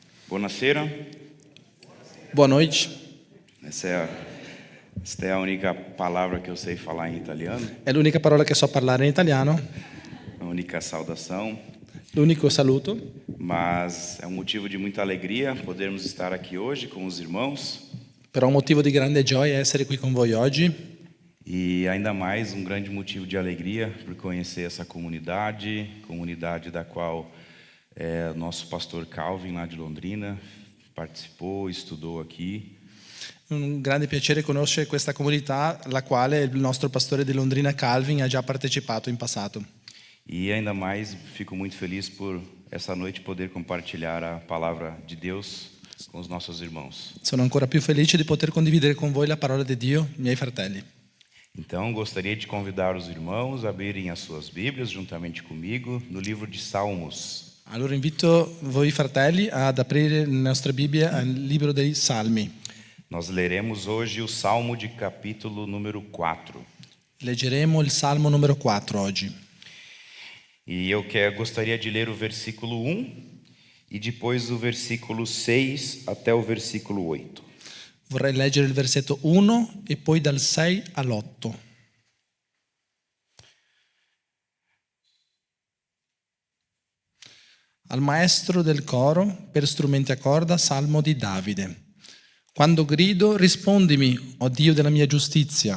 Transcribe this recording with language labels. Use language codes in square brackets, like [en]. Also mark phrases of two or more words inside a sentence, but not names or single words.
[it] Buonasera. [pt] Boa noite. Esta é a única palavra que eu sei falar em italiano, [it] È l'unica parola che so parlare in italiano, [pt] a única saudação, [it] l'unico saluto, [pt] mas é um motivo de muita alegria podermos estar aqui hoje com os irmãos [it] però un motivo di grande gioia essere qui con voi oggi [pt] e ainda mais um grande motivo de alegria por conhecer essa comunidade da qual nosso pastor Calvin lá de Londrina participou, estudou aqui. [it] un grande piacere conoscere questa comunità, alla quale il nostro pastore di Londrina Calvin ha già partecipato in passato. [pt] E ainda mais fico muito feliz por essa noite poder compartilhar a palavra de Deus com os nossos irmãos. [it] Sono ancora più felice di poter condividere con voi la parola di Dio, miei fratelli. [pt] Então, gostaria de convidar os irmãos a abrirem as suas Bíblias juntamente comigo no livro de Salmos. [it] Allora invito voi fratelli ad aprire le nostre Bibbie al libro dei Salmi. [pt] Nós leremos hoje o Salmo de capítulo número 4. [it] Leggeremo il Salmo numero 4 oggi. [pt] E eu gostaria de ler o versículo 1 e depois o versículo 6 até o versículo 8. [it] Vorrei leggere il versetto 1 e poi dal 6 all'8. Al maestro del coro, per strumenti a corda, salmo di Davide. Quando grido, rispondimi, o Dio della mia giustizia.